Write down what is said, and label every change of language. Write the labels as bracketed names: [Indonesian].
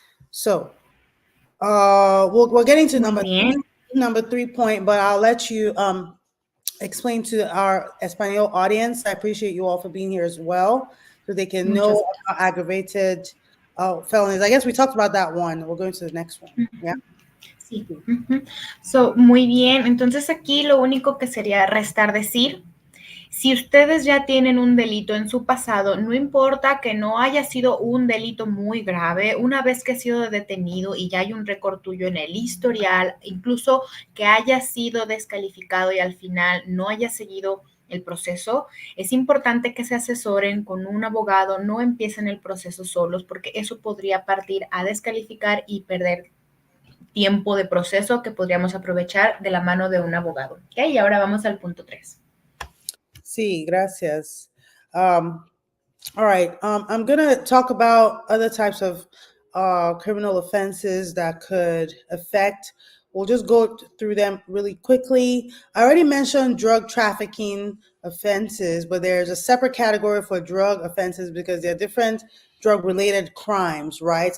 [English] So we're getting to number 3 point, but I'll let you explain to our Espanol audience. I appreciate you all for being here as well, so they can know about aggravated felonies. I guess we talked about that one. We're going to the next one. Yeah. [Spanish] Sí. So, muy bien. Entonces aquí lo único que sería restar decir, si ustedes ya tienen un delito en su pasado, no importa que no haya sido un delito muy grave, una vez que ha sido detenido y ya hay un récord tuyo en el historial, incluso que haya sido descalificado y al final no haya seguido el proceso, es importante que se asesoren con un abogado, no empiecen el proceso solos, porque eso podría partir a descalificar y perder tiempo de proceso que podríamos aprovechar de la mano de un abogado. ¿Okay? Y ahora vamos al punto 3. Sí, gracias. [English] All right. I'm going to talk about other types of criminal offenses that could affect. We'll just go through them really quickly. I already mentioned drug trafficking offenses, but there's a separate category for drug offenses because they're different drug-related crimes, right?